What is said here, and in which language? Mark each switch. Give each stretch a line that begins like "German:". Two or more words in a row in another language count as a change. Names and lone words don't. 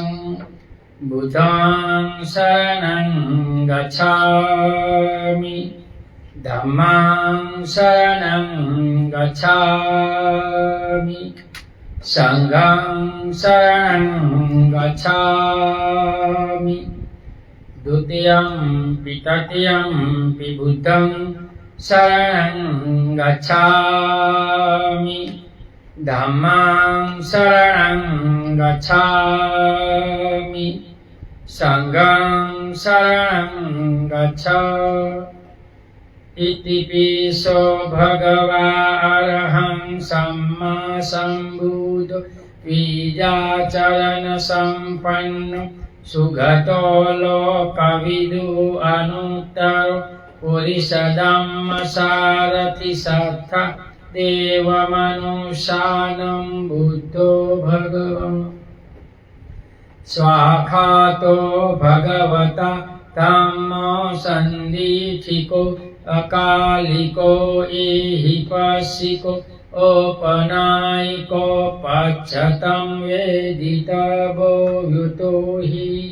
Pali: बुद्धं शरणं गच्छामि, धम्मं शरणं गच्छामि, संघं शरणं गच्छामि। द्वितीयं तृतीयं बुद्धं शरणं गच्छामि, धम्मं शरणं गच्छामि, संघं शरणं गच्छामि। इतिपिसो भगवा अरहं सम्मा सम्बुद्धो बीजाचरण संपन्नो सुगतो लोकविदु अनुत्तरो पुरुषधम्म सारथि सत्था देवमनुष्यानं बुद्धो भगवान्। स्वाखातो भगवता धम्मो सन्दीठिको अकालिको एहिपस्सिको औपनायिको पच्छतं वेदितव्यो युतो हि।